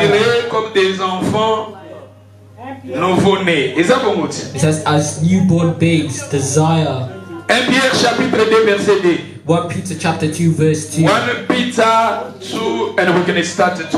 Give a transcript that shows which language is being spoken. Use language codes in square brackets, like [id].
[fr] Désirés comme des enfants nouveau-nés. Et ça pour [en] It says as newborn babes desire. [fr] 1 Pierre chapitre 2 verset 2. [en] 1 Peter chapter 2 verse 2. 1 Peter 2, and we're going to start to 2.